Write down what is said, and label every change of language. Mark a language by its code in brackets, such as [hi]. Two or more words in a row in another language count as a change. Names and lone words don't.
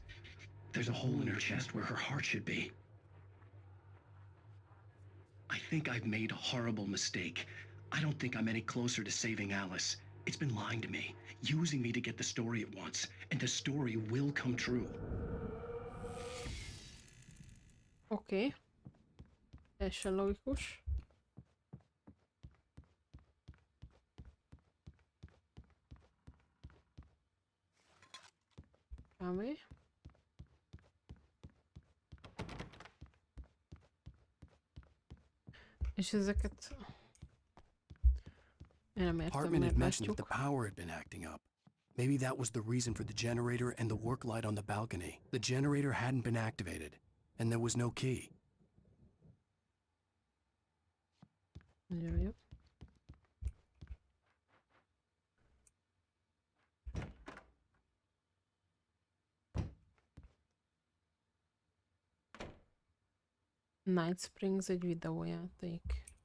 [en] There's a hole in her chest where her heart should be. I think I've made a horrible mistake. I don't think I'm any closer to saving Alice. It's been lying to me, using me to get the story it wants, and the story will come true. [hu] Oké. Teljesen logikus. Kávé. És ezeket... Én nem értem, [en] Hartman had [hu] miért [en] mentioned that [hu] látjuk. [en] the power had been acting up. Maybe that was the reason for the generator and the work light on the balcony. The generator hadn't been activated, and there was no key. [hu] Nagyon jó. Night Springs egy videójáték.